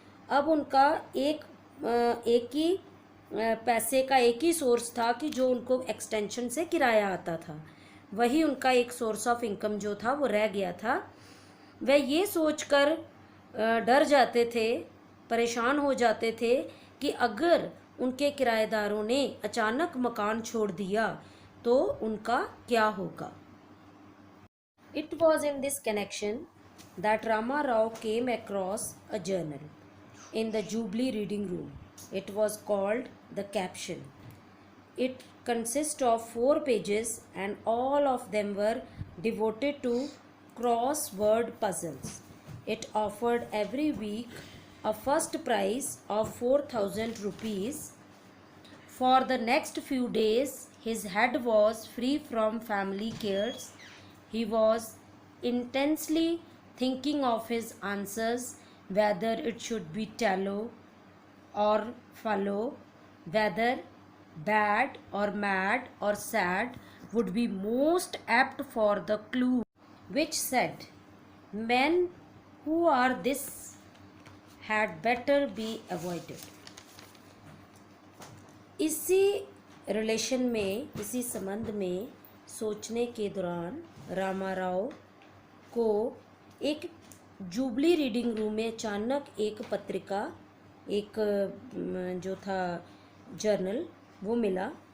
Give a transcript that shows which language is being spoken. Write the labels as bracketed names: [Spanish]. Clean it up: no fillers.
[Hindi] अब उनका एक ही पैसे का एक ही सोर्स था कि जो उनको एक्सटेंशन से किराया आता था, वही उनका एक सोर्स ऑफ इनकम जो था वो रह गया था। वह ये सोचकर डर जाते थे, परेशान हो जाते थे कि अगर उनके किराएदारों ने अचानक मकान छोड़ दिया तो उनका क्या होगा। [English] It was in this connection that Rama Rao came across a journal in the Jubilee reading room. It was called The Caption. It consists of 4 pages and all of them were devoted to crossword puzzles. It offered every week a first prize of 4,000 rupees. For the next few days, his head was free from family cares. He was intensely thinking of his answers, whether it should be tallow or fallow, whether bad or mad or sad would be most apt for the clue which said, men who are this had better be avoided. [Hindi] इसी relation में, इसी संबंध में सोचने के दौरान रामाराव को एक जुबली रीडिंग रूम में अचानक एक पत्रिका, एक जो था जर्नल, वो मिला।